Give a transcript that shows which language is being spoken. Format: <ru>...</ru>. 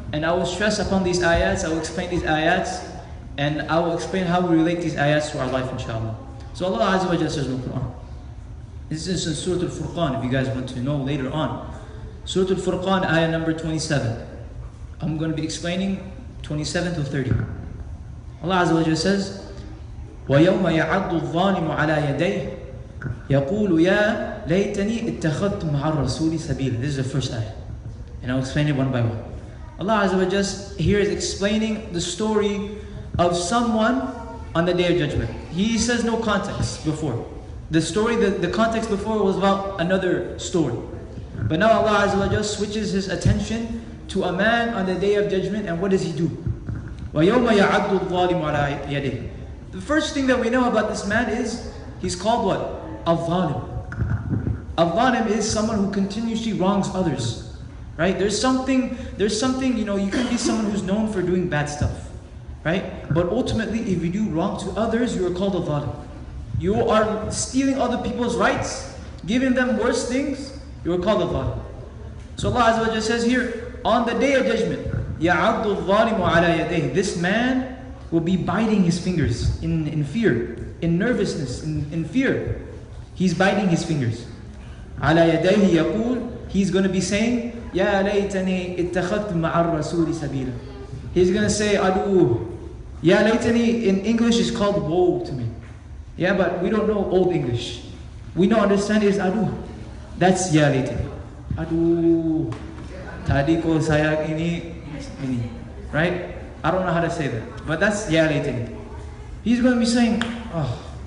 <en>And I will stress upon these ayats, I will explain these ayats, and I will explain how we relate these ayats to our life, inshallah. So Allah Azza wa Jalla says in the Quran. This is in Surah Al-Furqan, if you guys want to know later on. Surah Al-Furqan, ayah number 27. I'm going to be explaining 27 to 30. Allah Azza wa Jalla says,</en> <ar>وَيَوْمَ يَعَضُّ الظَّالِمُ عَلَى يَدَيْهِ يَقُولُ يَا لَيْتَنِي اتَّخَذْتُ مَعَ الرَّسُولِ سَبِيلًا.</ar> <en>This is the first ayah, and I'll explain it one by one. Allah Azza wa Jalla here is explaining the story of someone on the Day of Judgment. He says no context before. The story, the context before was about another story. But now Allah Azza wa Jalla switches his attention to a man on the Day of Judgment, and what does he do?</en> <ar>وَيَوْمَ يَعَضُّ الظَّالِمُ عَلَى يَدَيْهِ.</ar> <en>The first thing that we know about this man is he's called what? Al-Zalim. Al-Zalim is someone who continuously wrongs others. Right? There's something, you can be someone who's known for doing bad stuff. Right? But ultimately, if you do wrong to others, you are called a zalim. You are stealing other people's rights, giving them worse things, you are called a zalim. So Allah Azza wa Jalla says here, on the Day of Judgment,</en> <ar>يَعَضُّ الظَّالِمُ عَلَى يَدَيْهِ.</ar> <en>This man will be biting his fingers in fear, in nervousness, in fear. He's biting his fingers.</en> <ar>عَلَى يَدَيْهِ يَقُولُ.</ar> <en>He's going to be saying,</en> <ar>يَا لَيْتَنِي اتَّخَذْتُ مَعَ الرَّسُولِ سَبِيلًا.</ar> <en>He's going to say, Adu. Ya laytani in English is called woe to me. Yeah, but we don't know Old English. We don't understand is adu. That's ya laytani. Adu.</en> <ms>Tadi ko saya ini.</ms> <en>Right? I don't know how to say that. But that's ya laytani. He's going to be saying, oh.</en>